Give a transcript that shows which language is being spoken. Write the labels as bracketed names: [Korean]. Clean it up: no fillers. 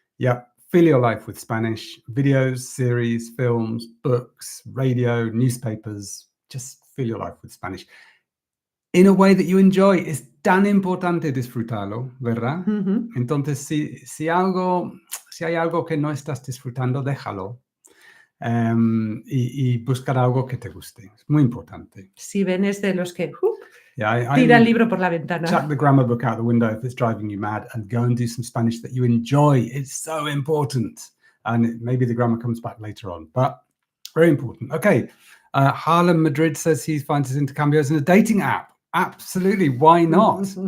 [English] Yeah, fill your life with Spanish, videos, series, films, books, radio, newspapers. Just fill your life with Spanish. In a way that you enjoy. [Spanish] Es tan importante disfrutarlo, ¿verdad? Entonces, si hay algo que no estás disfrutando, déjalo. Y buscar algo que te guste. Es muy importante. Si ven es de los que tira el libro por la ventana. [English] Chuck the grammar book out the window if it's driving you mad and go and do some Spanish that you enjoy. It's so important. And maybe the grammar comes back later on, but very important. Okay. Harlem Madrid says he finds his intercambios in a dating app. Absolutely. Why not?